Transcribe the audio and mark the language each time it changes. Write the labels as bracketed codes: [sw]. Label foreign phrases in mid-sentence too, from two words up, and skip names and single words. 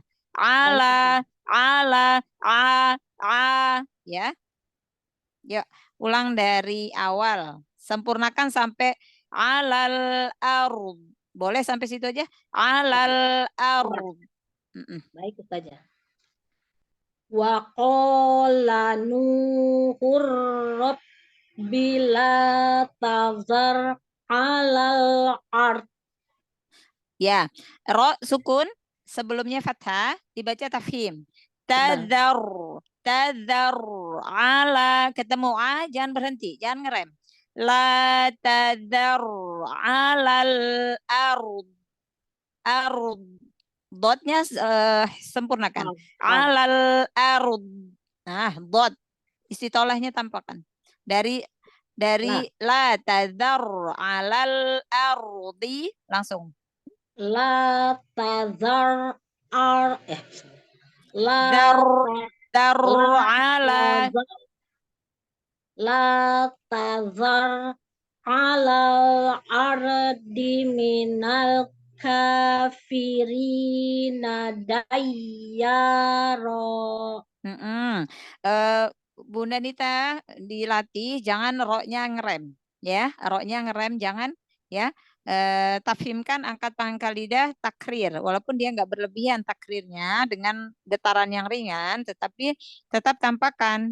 [ar] Ala ya. [id] Yuk, ulang dari awal. Sempurnakan sampai [ar] alal ard. [id] Boleh sampai situ aja? [ar] Alal ard. [id] Baik Ustazah. [ar] Wa qala Nuhur bila tazar alal ard. [id] Ya, ro sukun sebelumnya fathah dibaca tafhim. [ar] Tadzar ala [id] ketemu a jangan berhenti, jangan ngerem. [ar] La tadzar alal ard. [id] Dotnya sempurnakan. [ar] Alal ard. [id] Nah, dot istitolahnya tampakkan. Dari [ar] la tadzar alal ardi [id] langsung. [ar] La tazar la tazar alal ardi minal kafirina dayyaro. [id] Bunda Nita dilatih jangan roknya ngerem ya, roknya ngerem jangan ya. Tafhimkan angkat pangkal lidah takrir walaupun dia nggak berlebihan takrirnya dengan getaran yang ringan tetapi tetap tampakkan.